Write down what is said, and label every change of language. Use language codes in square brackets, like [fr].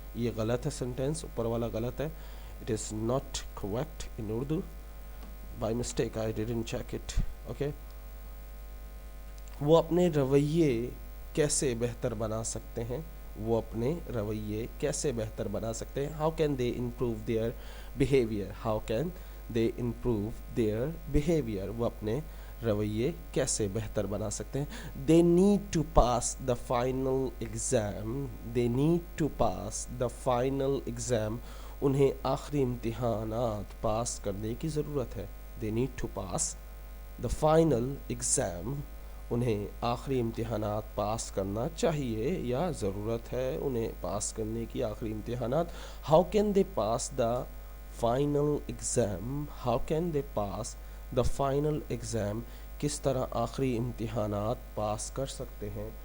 [ur] یہ غلط ہے سینٹینس, اوپر والا غلط ہے. [en] It is not correct in Urdu. By mistake I didn't check it. Okay. [ur] وہ اپنے رویے کیسے بہتر بنا سکتے ہیں, وہ اپنے رویے کیسے بہتر بنا سکتے ہیں. [en] How can they improve their behaviour. How can they improve their behaviour. [ur] وہ اپنے رویے کیسے بہتر بنا سکتے ہیں. [en] They need to pass the final exam. They need to pass the final exam. [ur] انہیں آخری امتحانات پاس کرنے کی ضرورت ہے. [en] They need to pass the final exam. [ur] انہیں آخری امتحانات پاس کرنا چاہیے یا ضرورت ہے انہیں پاس کرنے کی آخری امتحانات. [en] How can they pass the final exam. How can they pass the final exam. [ur] کس طرح آخری امتحانات پاس کر سکتے ہیں,